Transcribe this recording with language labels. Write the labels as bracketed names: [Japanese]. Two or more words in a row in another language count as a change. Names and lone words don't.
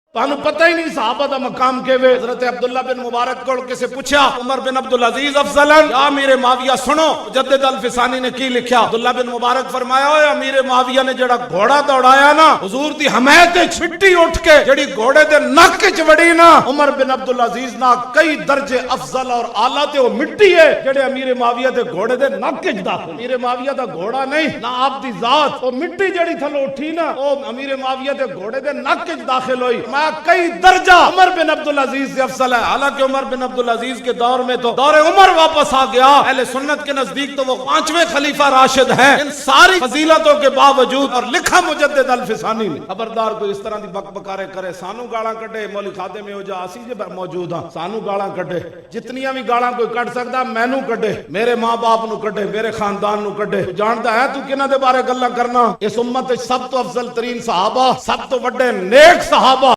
[Punjabi] تانوں پتہ ہی نہیں صحابہ دا مقام کے وے. حضرت عبداللہ بن مبارک کو کسے پوچھا عمر بن عبدالعزیز افضل یا امیر معاویہ سنو مجدد الفسانی نے کی لکھیا. عبداللہ بن مبارک فرمایا اوے امیر معاویہ نے جڑا گھوڑا دوڑایا نا حضور دی حمایت وچ مٹی اٹھ کے جڑی گھوڑے دے نک وچ وڑی نا عمر بن عبدالعزیز نا کئی درجے افضل اور اعلی تے او مٹی ہے جڑے امیر معاویہ دے گھوڑے دے نک وچ داخل. امیر معاویہ دا گھوڑا نہیں نہ آپ دی ذات او مٹی جڑی تھلو اٹھی نا او امیر معاویہ دے گھوڑے دے نک وچ داخل ہوئی. [Urdu] کئی درجہ عمر بن عبدالعزیز سے افضل ہے. حالانکہ عمر بن عبدالعزیز کے دور میں تو دور عمر واپس آ گیا. اہل سنت کے نزدیک تو وہ 5ویں خلیفہ راشد ہیں. ان ساری فضیلتوں کے باوجود [Punjabi] اور لکھا مجدد الفسانی نے خبردار کوئی اس طرح دی بک بکارے کرے سانو گالاں کڈے مولی خادم میں ہو جا اسی جے موجود ہاں سانو گالاں کڈے جتنیاں بھی گالاں کوئی کڈ سکدا مینوں کڈے میرے ماں باپ نو کڈے میرے خاندان نو کڈے. جاندا ہے تو کنہاں دے بارے گلاں کرنا. اس امت وچ سب تو افضل ترین صحابہ سب تو بڑے نیک صحابہ